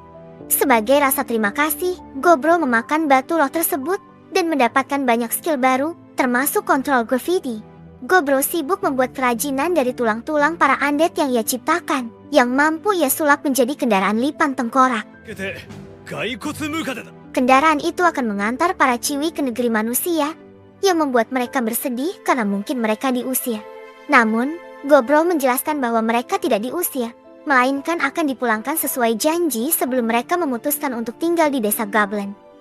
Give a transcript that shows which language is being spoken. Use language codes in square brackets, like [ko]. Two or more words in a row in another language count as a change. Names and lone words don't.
[id] Sebagai rasa terima kasih, Gobro memakan batu loh tersebut dan mendapatkan banyak skill baru, termasuk kontrol graffiti. Gobro sibuk membuat kerajinan dari tulang-tulang para undead yang ia ciptakan, yang mampu ia sulap menjadi kendaraan lipan tengkorak. [ja] 骸骨ムカデだ [id] Kendaraan itu akan mengantar para Ciwi ke negeri manusia, yang membuat mereka bersedih karena mungkin mereka diusir. Namun, Gobro menjelaskan bahwa mereka tidak diusir, melainkan akan dipulangkan sesuai janji sebelum mereka memutuskan untuk tinggal di desa Goblin.